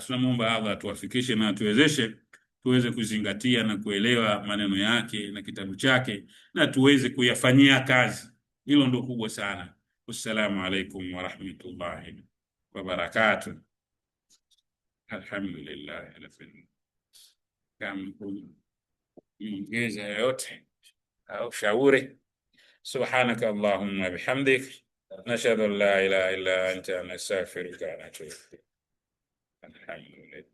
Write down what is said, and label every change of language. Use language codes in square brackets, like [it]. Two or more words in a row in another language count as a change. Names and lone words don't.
[sw] Tunamuomba Allah atuwafikishe na atuwezeshe tuweze kuzingatia na kuelewa maneno yake na kitabu chake, na tuweze kuyafanyia kazi. Hilo ndio kubwa sana. [ar] والسلام عليكم ورحمة الله وبركاته. [sw] Alhamdulillah. Kama ongeza yote au shauri, [ar] سبحانك اللهم بحمدك نشهد أن لا إله إلا أنت نستغفرك ونتوب الحمد لله.